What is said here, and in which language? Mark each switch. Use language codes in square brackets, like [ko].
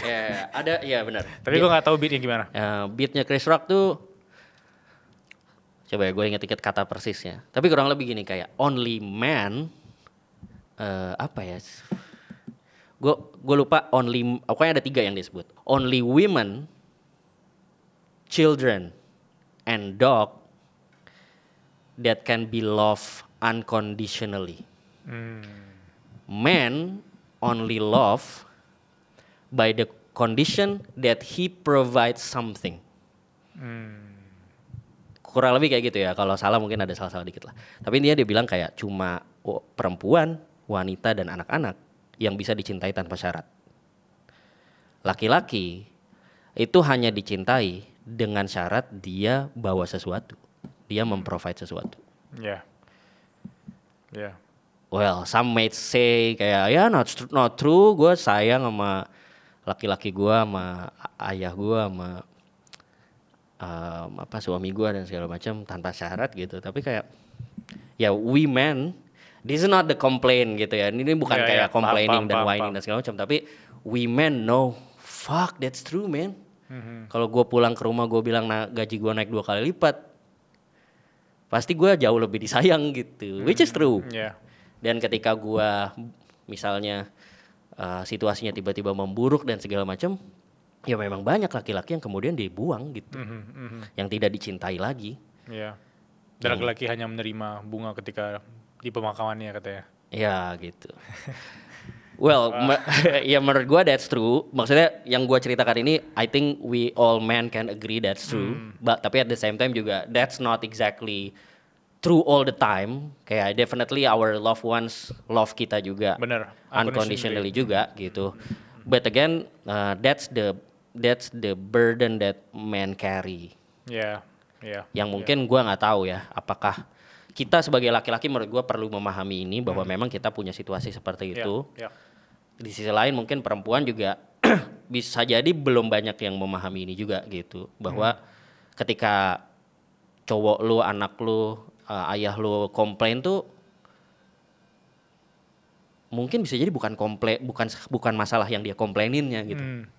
[id] Ya, ada, ya benar. Tapi gue nggak tahu beatnya gimana. Beatnya Chris Rock tuh, coba ya gue inget-inget kata persisnya. Tapi kurang lebih gini, kayak [en] only man, [id] apa ya? Gue lupa, pokoknya ada 3 yang disebut. [en] Only women, children, and dog that can be loved unconditionally. Man only love by the condition that he provides something. [id] Kurang lebih kayak gitu ya. Kalau salah mungkin ada salah-salah dikit lah. Tapi dia bilang kayak cuma perempuan, wanita dan anak-anak yang bisa dicintai tanpa syarat. Laki-laki itu hanya dicintai dengan syarat dia bawa sesuatu. Dia memprovide sesuatu. Ya. Ya. [en] Well, some might say [id] kayak ya [en] not true. [id] Gue sayang sama laki-laki gue, sama ayah gue, sama suami gue dan segala macam tanpa syarat gitu. Tapi kayak ya [en] we men, this is not the complaint [id] gitu ya. Ini bukan kayak complaining dan whining dan segala macam. [en] Tapi we men know, fuck that's true man. [id] Kalau gue pulang ke rumah gue bilang gaji gue naik 2 kali lipat, pasti gue jauh lebih disayang gitu. [en] Which is true. [id] Dan ketika gue misalnya situasinya tiba-tiba memburuk dan segala macam, ya memang banyak laki-laki yang kemudian dibuang gitu, yang tidak dicintai lagi. Dan laki-laki hanya menerima bunga ketika di pemakamannya katanya. Ya gitu. [en] Well, [id] ya menurut gue [en] that's true. [id] Maksudnya yang gue ceritakan ini, [en] I think we all men can agree that's true. But tapi at the same time juga that's not exactly true all the time. Kayak definitely our loved ones love [id] kita juga. Bener. Unconditionally juga gitu. [en] But again, that's the burden that men carry. [id] Yang mungkin gue nggak tahu ya, apakah kita sebagai laki-laki menurut gue perlu memahami ini bahwa memang kita punya situasi seperti itu. Di sisi lain mungkin perempuan juga bisa jadi belum banyak yang memahami ini juga gitu, bahwa ketika cowok lu, anak lu, ayah lu komplain tuh mungkin bisa jadi bukan masalah yang dia komplaininnya gitu.